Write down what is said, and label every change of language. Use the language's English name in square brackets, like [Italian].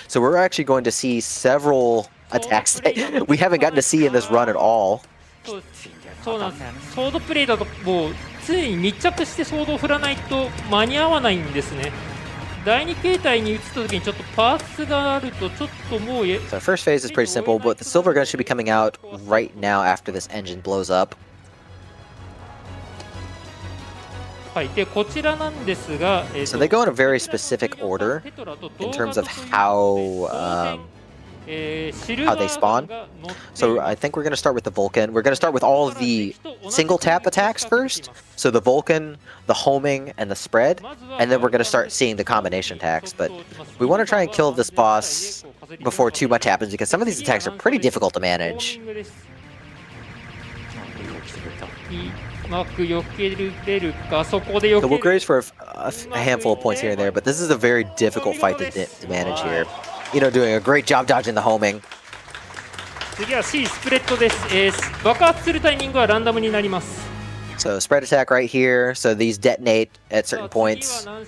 [English] So we're actually going to see several attacks that we haven't gotten to see in this run at all. [Japanese] そうなんです。ソードプレイだともう常に密着してソードを振らないと間に合わないんですね。第2形態に移った時にちょっとパーツがあるとちょっともう [English] So first phase is pretty simple, but the Silvergun should be coming out right now after this engine blows up. [Japanese] はい。でこちらなんですが、 [English] So they go in a very specific order in terms of how they spawn. So I think we're going to start with the Vulcan. We're going to start with all of the single tap attacks first. So the Vulcan, the homing, and the spread. And then we're going to start seeing the combination attacks. But we want to try and kill this boss before too much happens because some of these attacks are pretty difficult to manage. [Japanese] うまく避けれるか、そこで避 [English] So [Japanese] け [English] we'll graze for a handful of points here and there, but this is a very difficult fight to manage here. You know, doing a great job dodging the homing. [Japanese] 次は C スプレッドです。爆発するタイミングはランダムになります。 [English] So spread attack right here. So these detonate at certain points.